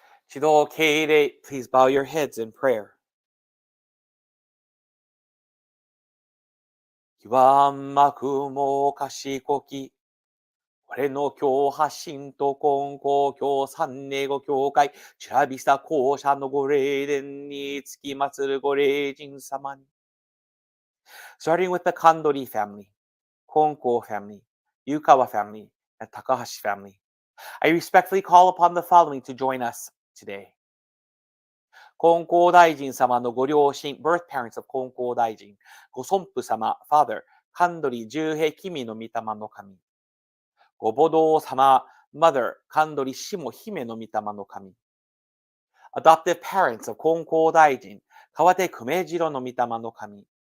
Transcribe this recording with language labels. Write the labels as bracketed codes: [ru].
[en] Chido Keire, please bow your heads in prayer. [ja] Kiwamaku mo kashikoki, これの教派神と金光教三年後教会、チュラビスタ講社のご霊殿につきまつるご霊人様に。 [en] Starting with the Kandori family, Konko family, Yukawa family, and Takahashi family, I respectfully call upon the following to join us today. [ja] 金光大臣様のご両親、 [en] birth parents of [ja] 金光大臣、ご尊父様、father、神取十平君の御霊の神。ご母堂様、mother、神取下姫の御霊の神。 [en] adoptive parents of [ja] 金光大臣、川手久米次郎の御霊の神。